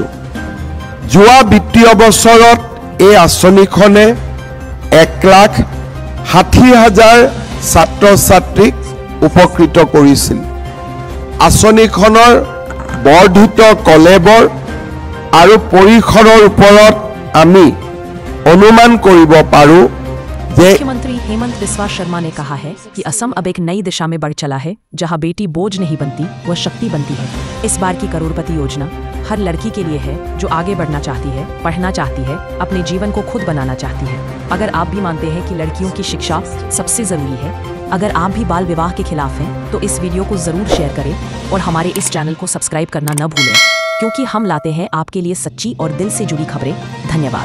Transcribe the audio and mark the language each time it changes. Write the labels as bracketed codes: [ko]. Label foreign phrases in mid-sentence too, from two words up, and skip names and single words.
[as] যোৱা বিত্তীয় বছৰত এই আঁচনিখনে 1,60,000 ছাত্ৰ ছাত্ৰীক উপকৃত কৰিছিল। আঁচনিখনৰ বৰ্ধিত কলেবৰ আৰু পৰিসৰৰ ওপৰত আমি অনুমান কৰিব পাৰোঁ যে [hi] मुख्यमंत्री हेमंत बिस्वा शर्मा ने कहा है कि असम अब एक नई दिशा में बढ़ चला है, जहां बेटी बोझ नहीं बनती, वह शक्ति बनती है। इस बार की करोड़पति योजना हर लड़की के लिए है जो आगे बढ़ना चाहती है, पढ़ना चाहती है, अपने जीवन को खुद बनाना चाहती है। अगर आप भी मानते हैं कि लड़कियों की शिक्षा सबसे जरूरी है, अगर आप भी बाल विवाह के खिलाफ हैं, तो इस वीडियो को जरूर शेयर करें और हमारे इस चैनल को सब्सक्राइब करना न भूलें, क्योंकि हम लाते हैं आपके लिए सच्ची और दिल से जुड़ी खबरें।